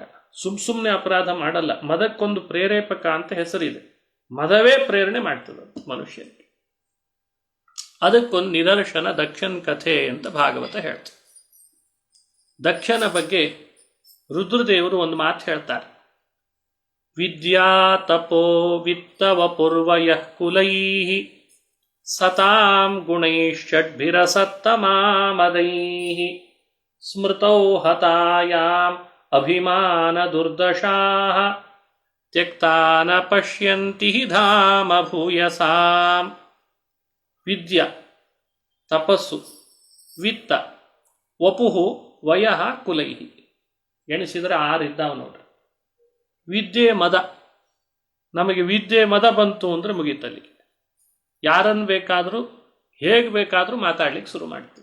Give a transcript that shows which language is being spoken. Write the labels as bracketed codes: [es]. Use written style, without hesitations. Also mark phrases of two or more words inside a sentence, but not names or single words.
[kn] ಸುಮ್ಮನೆ ಅಪರಾಧ ಮಾಡಲ್ಲ, ಮದಕ್ಕೊಂದು ಪ್ರೇರೇಪಕ ಅಂತ ಹೆಸರಿದೆ. ಮದವೇ ಪ್ರೇರಣೆ ಮಾಡ್ತದೆ ಮನುಷ್ಯನಿಗೆ. ಅದಕ್ಕೊಂದು ನಿದರ್ಶನ ದಕ್ಷನ್ ಕಥೆ ಅಂತ ಭಾಗವತ ಹೇಳ್ತಾರೆ. ದಕ್ಷನ ಬಗ್ಗೆ ರುದ್ರದೇವರು ಒಂದು ಮಾತು ಹೇಳ್ತಾರೆ. [sa] ವಿದ್ಯಾ ತಪೋ ವಿತ್ತವ ಪೂರ್ವಯಃ ಕುಲೈಃ ಸತಾಂ ಗುಣೈಶ್ಷಡ್ಭಿರಸತ್ತಮಾಮದೈಃ ಸ್ಮೃತೌ ಹತಾಯಾಂ ಅಭಿಮಾನ ದುರ್ದಶಾಃ ತ್ಯಕ್ತಾನ ಪಶ್ಯಂತಿ ಧಾಮ ಭೂಯಸಾಂ. ವಿದ್ಯಾ ತಪಸ್ಸು, ವಿತ್ತ, ವಪುಹು, ವಯಃ, ಕುಲೈಹಿ. [kn] ಎಣಿಸಿದರೆ 6 ಇದ್ದಾವ ನೋಡ್ರಿ. ವಿದ್ಯೆ ಮದ, ನಮಗೆ ವಿದ್ಯೆ ಮದ ಬಂತು ಅಂದ್ರೆ ಮುಗೀತಲ್ಲಿ. ಯಾರನ್ನು ಬೇಕಾದರೂ ಹೇಗೆ ಬೇಕಾದರೂ ಮಾತಾಡ್ಲಿಕ್ಕೆ ಶುರು ಮಾಡ್ತೀವಿ.